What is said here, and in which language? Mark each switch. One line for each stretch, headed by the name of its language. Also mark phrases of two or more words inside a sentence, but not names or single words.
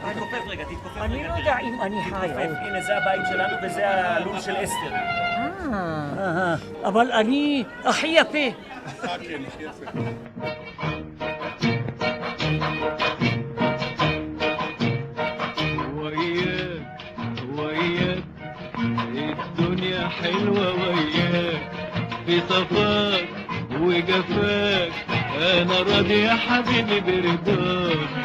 Hebrew: תתכופף רגע, תתכופף רגע. אני לא יודע אם אני חי. הנה, זה הבית שלנו וזה הלול של אסתר. אבל אני הכי יפה. כן, יפה.
Arabic: وياك الدنيا حلوة وياك في صفاك وجفاك أنا راضي يا حبيبي برضاك